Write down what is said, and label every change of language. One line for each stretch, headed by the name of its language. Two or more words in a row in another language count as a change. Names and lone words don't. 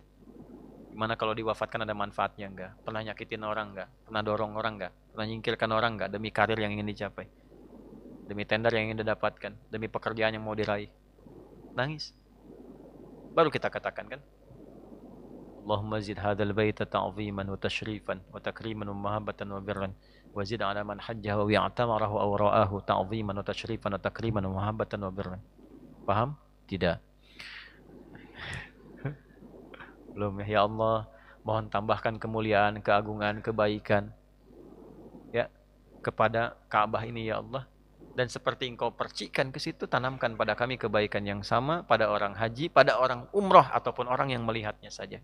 Indonesian: Gimana kalau diwafatkan ada manfaatnya nggak? Pernah nyakitin orang nggak? Pernah dorong orang nggak? Pernah nyingkirkan orang nggak? Demi karir yang ingin dicapai. Demi tender yang ingin didapatkan. Demi pekerjaan yang mau diraih. Nangis. Baru kita katakan kan?
Arabic: اللهم زد هذا البيت تعظيما وتشريفا وتكريما ومهابة وبرا. وزد على من حجه واعتمره أو رآه تعظيما وتشريفا وتكريما ومهابة وبرا.
Indonesian: Paham? Tidak. Belum
Arabic: يا الله,
Indonesian: mohon tambahkan kemuliaan, keagungan, kebaikan ya kepada Ka'bah ini
Arabic: يا الله.
Indonesian: Dan seperti Engkau percikan ke situ, tanamkan pada kami kebaikan yang sama pada orang haji, pada orang umroh ataupun orang yang melihatnya saja.